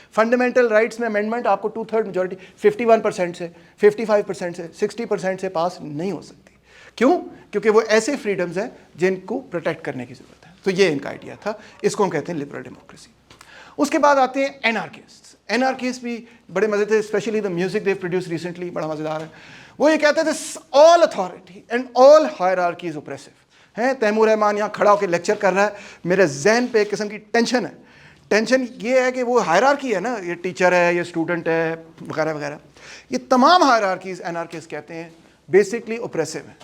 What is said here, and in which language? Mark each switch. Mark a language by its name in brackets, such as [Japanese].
[Urdu] Fundamental rights میں amendment آپ کو 2/3 میجورٹی 51% سے 55% سے 60% سے پاس نہیں ہو سکتی. کیوں؟ کیونکہ وہ ایسے فریڈمز ہیں جن کو پروٹیکٹ کرنے کی ضرورت ہے. تو یہ ان کا آئیڈیا تھا, اس کو ہم کہتے ہیں لبرل ڈیموکریسی. اس کے بعد آتے ہیں اینارکسٹ. اینارکسٹ بھی بڑے مزے تھے, especially the music they produce recently, بڑا مزیدار ہے. وہ یہ کہتے تھے [English] All authority and all hierarchy is oppressive. [Urdu] ہیں تیمور رحمان یہاں کھڑا ہو کے لیکچر کر رہا ہے, میرے ذہن پہ ایک قسم کی ٹینشن ہے. ٹینشن یہ ہے کہ وہ ہائرارکی ہے نا, یہ ٹیچر ہے, یہ اسٹوڈنٹ ہے, وغیرہ وغیرہ, یہ تمام ہائرارکیز اینارکسٹ کہتے ہیں بیسکلی اوپریسو ہے.